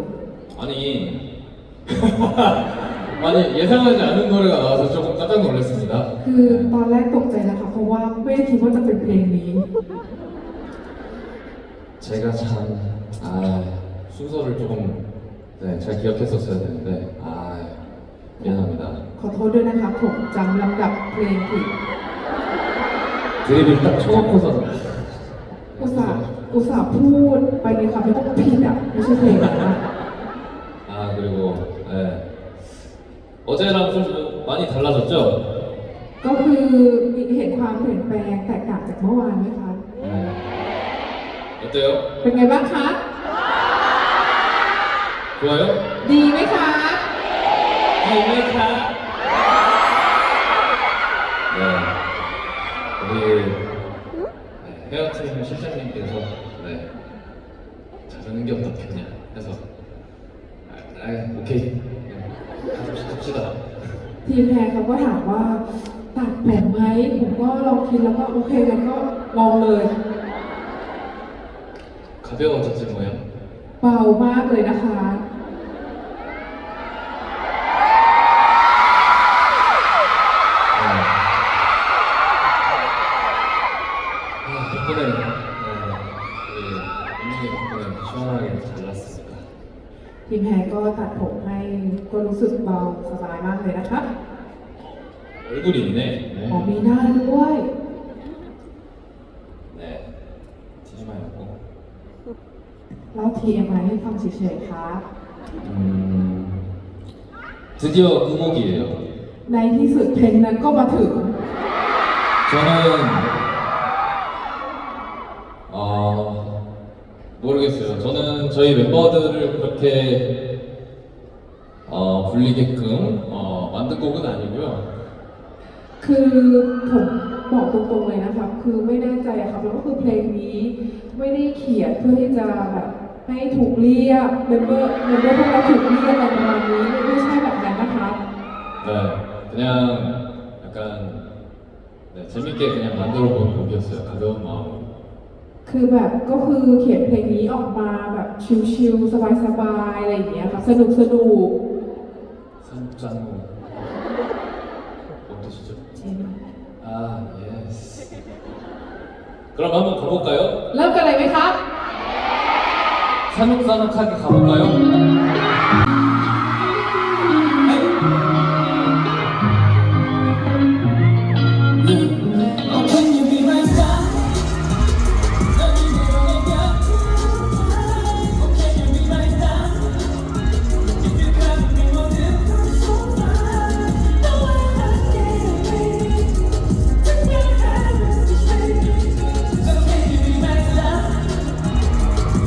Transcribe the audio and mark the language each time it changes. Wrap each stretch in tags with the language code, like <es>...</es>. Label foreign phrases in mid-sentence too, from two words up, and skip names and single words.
<ko>아니 아니 예상하지 않은 노래가 나와서 조금 깜짝 놀랐습니다.</ko> <th>คือตอนแรกตกใจนะคะเพราะว่าไม่ได้คิดว่าจะเป็นเพลงนี้</th> <ko>제가 참 순서를 조금 네, 잘 기억했었어야 되는데 미안합니다.</ko> <th>ขอโทษด้วยนะคะผมจำลำดับเพลงผิด</th> <ko>드립을 딱 쳐놓고서</ko> <th>อุตส่าห์พูดไปในคำที่ต้องผิดอ่ะไม่ใช่เพลงนะ</th> <ko>그리고 네, 어제랑 좀 많이 달라졌죠?</ko> <th>ก็คือเห็นความเปลี่ยนแปลงแตกต่างจากเมื่อวานไหมคะ</th> <ko>어때요?</ko> <th>เป็นไงบ้างคะ</th> <ko>좋아요?</ko> <th>ดีไหมคะ</th> <ko>기메카. 네. 우리 헤어팀 실장님께서 네. 잘하는 게 어떻겠냐 해서 오케이. 갑시다.</ko> <th>ทีมแพรเขาก็ถามว่าตัดผมไหมผมก็ลองคิดแล้วก็โอเคกันก็ลองเลย</th> <ko>가벼워졌지 뭐야?</ko> <th>เบามากเลยนะคะ</th> <ko>덕분에 우리 은민이 덕분에 시원하게 잘났으니까</ko> <th>ทีมแพรก็ตัดผมให้ก็รู้สึกเบาสบายมากเลยนะคะ</th> <ko>얼굴이 있네.</ko> <th>อ๋อมีหน้าด้วย</th> <ko>네. 튀지 말고.</ko> <th>เล่าทีเอ็มไให้ฟังเฉยๆครับ</th> <ko>드디어 그 곡이에요.</ko> <th>ในที่สุดเพลงนั้นก็มาถึง</th> <ko>저는 모르겠어요. 저는 저희 멤버들을 그렇게 불리게끔 만든 곡은 아니고요.</ko> <th>คือผมบอกตรงๆเลยนะครับ คือไม่แน่ใจอะครับแล้วก็คือเพลงนี้ไม่ได้เขียนเพื่อที่จะแบบให้ถูกเรียกเมมเบอร์พวกเราถูกเรียกอะไรประมาณนี้ไม่ใช่แบบนั้นนะครับ</th> <ko>네, 그냥 약간 네, 재밌게 그냥 만들어 본 곡이었어요. 가벼운 마음으로.</ko> <th>คือแบบก็คือเขียนเพลงนี้ออกมาแบบชิลๆสบายๆอะไรอย่างเงี้ยครับสนุก</th> <ko>산짠호 어떠시죠?</ko> <th>ๆจริง</th> <ko>아, 예스. 그럼 한번 가볼까요?</ko> <th>เริ่มกันเลยไหมครับ</th> <ko>사눅사눅하게 가볼까요?</ko> <en>Oh, can you be my star?</en> <ko>넌 이대로 내 곁에</ko> <en>Oh, can you be my star? If you come with me, 모두 so far No one else can be 특별한 baby So can you be my star?</en>